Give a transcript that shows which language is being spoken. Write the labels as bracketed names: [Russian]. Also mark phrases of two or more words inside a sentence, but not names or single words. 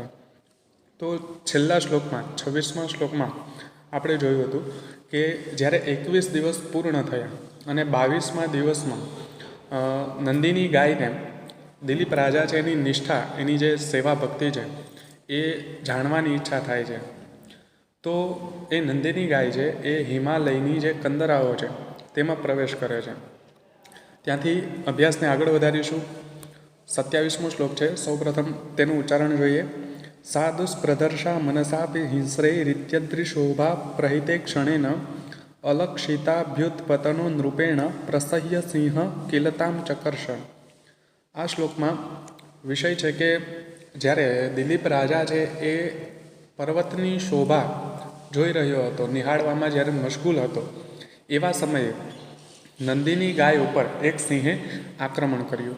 [Gujarati] તો છેલ્લા શ્લોકમાં 26મા શ્લોકમાં આપણે જોયું હતું કે જ્યારે 21 દિવસ પૂર્ણ થયા અને 22મા દિવસમાં નંદીની ગાયને દિલીપ રાજા છે એની નિષ્ઠા, એની જે સેવા ભક્તિ છે એ જાણવાની ઈચ્છા થાય છે। તો એ નંદીની ગાય છે એ હિમાલયની જે કંદરાઓ છે તેમાં પ્રવેશ કરે છે। ત્યાંથી અભ્યાસને આગળ વધારીશું। 27મો શ્લોક છે, સૌપ્રથમ તેનું ઉચ્ચારણ જોઈએ। [Sanskrit] सा दुष्प्रदर्शा मनसापि हिंस्रैरित्यदृशोभा प्रहिते क्षणेन अलक्षिताभ्युत्पतनो नृपेण प्रसह्य सिंह किलताम चकर्ष। [Gujarati] આ શ્લોકમાં વિષય છે કે જ્યારે દિલીપ રાજા છે એ પર્વતની શોભા જોઈ રહ્યો હતો, નિહાળવામાં જ્યારે મશગુલ હતો, એવા સમયે નંદીની ગાય ઉપર એક સિંહે આક્રમણ કર્યું।